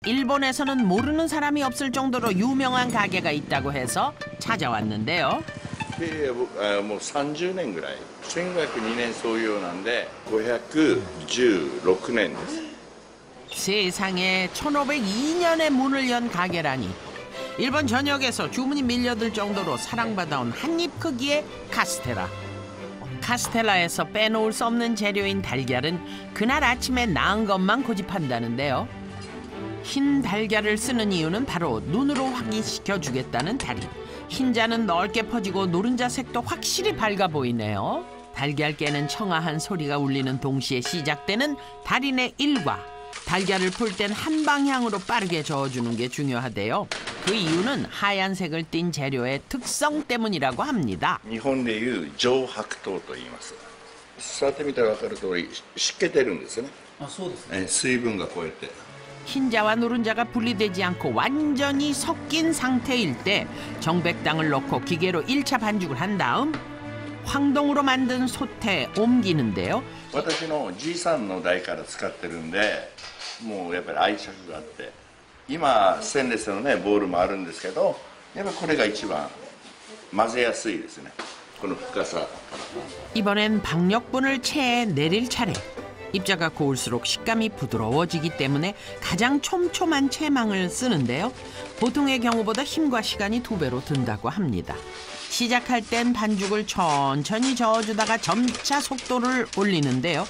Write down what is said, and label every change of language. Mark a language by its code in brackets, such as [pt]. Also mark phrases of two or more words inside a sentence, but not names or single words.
[ko] 일본에서는 모르는 사람이 없을 정도로 유명한 가게가 있다고 해서 찾아왔는데요. [ja] もう30年ぐらい。1502年創業なんで516年です。 [ko] 세상에 1502년에 문을 연 가게라니. 일본 전역에서 주문이 밀려들 정도로 사랑받아온 한입 크기의 카스테라. 카스텔라에서 빼놓을 수 없는 재료인 달걀은 그날 아침에 낳은 것만 고집한다는데요. 흰 달걀을 쓰는 이유는 바로 눈으로 확인시켜주겠다는 달인. 흰자는 넓게 퍼지고 노른자 색도 확실히 밝아 보이네요. 달걀 깨는 청아한 소리가 울리는 동시에 시작되는 달인의 일과. 달걀을 풀 땐 한 방향으로 빠르게 저어주는 게 중요하대요. 그 이유는 하얀색을 띤 재료의 특성 때문이라고 합니다. [ja] 日本でいう上白糖と言います。触ってみたら分かる通り湿気てるんですよね。あ、そうですね。水分がこうやって。 [ko] 흰자와 노른자가 분리되지 않고 완전히 섞인 상태일 때 정백당을 넣고 기계로 1차 반죽을 한 다음 황동으로 만든 솥에 옮기는데요. [ja] 私のじいさんの代から使ってるんで、もうやっぱり愛着があって、今ステンレスのねボウルもあるんですけど、やっぱこれが一番混ぜやすいですね。この深さ。 [ko] 이번엔 박력분을 체에 내릴 차례. 입자가 고울수록 식감이 부드러워지기 때문에 가장 촘촘한 채망을 쓰는데요. 보통의 경우보다 힘과 시간이 2배로 든다고 합니다. 시작할 땐 반죽을 천천히 저어주다가 점차 속도를 올리는데요.